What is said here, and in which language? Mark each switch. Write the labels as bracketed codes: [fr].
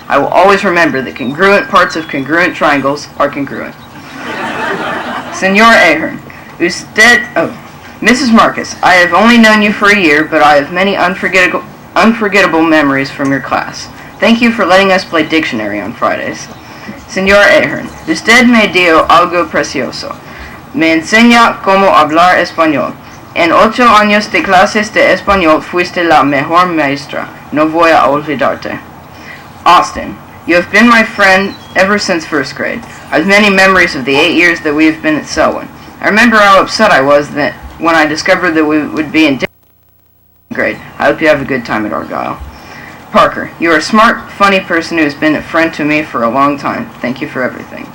[en] I will always remember that congruent parts of congruent triangles are congruent. Senora Ahern, Mrs. Marcus, I have only known you for a year, but I have many unforgettable memories from your class. Thank you for letting us play dictionary on Fridays. [es] Señora Ahern, usted me dio algo precioso. Me enseña cómo hablar español. En 8 años de clases de español fuiste la mejor maestra. No voy a olvidarte. [en] Austin, you have been my friend ever since first grade. I have many memories of the 8 years that we have been at Selwyn. I remember how upset I was that when I discovered that we would be in different grade. I hope you have a good time at Argyle. Parker, you are a smart, funny person who has been a friend to me for a long time. Thank you for everything.